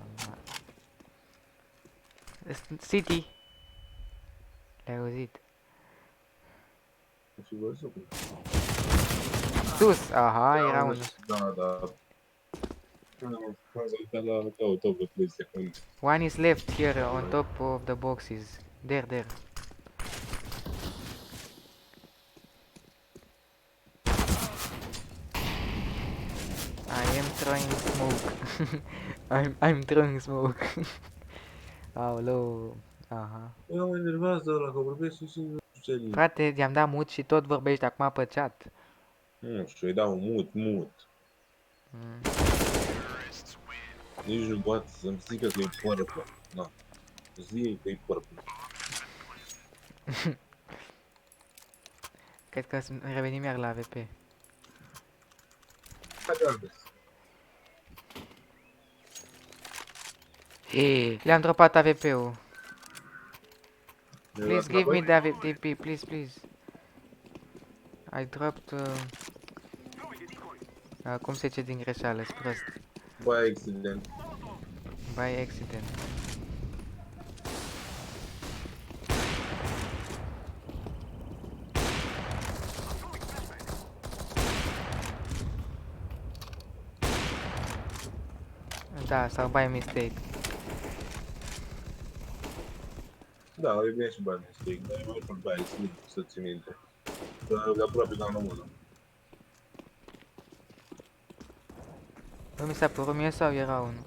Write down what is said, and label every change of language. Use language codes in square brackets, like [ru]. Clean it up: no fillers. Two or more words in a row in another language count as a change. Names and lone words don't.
[ro] City. Le-ai auzit? Sus, aha, era unul. Da, da. Top 3 secunde. [en] One is left here on top of the boxes. There. I am throwing smoke. I'm throwing smoke. [ro] Aoleu. Aha. Eu mă enervează ăla că vorbește și nu știu ce. Frate, i-am dat mut și tot vorbești acum pe chat. Nu știu, îi dau mut. Nici nu poate să-mi zică că e părpă. Na. Zi că e părpă. Cred că revenim iar la AVP. Le-am dropat AVP-ul. [en] Please give me the AVP, please. I dropped... [ro] cum se zice din greșeală, prost. [en] By accident. By accident. [ro] Da, sau [en] by mistake. [ro] Da, e bine și [en] by mistake, [ro] dar e mai ușor [en] by accident [ro] să ții minte. De aproape ca în mână. Nu mi s-a părut mie sau era unul?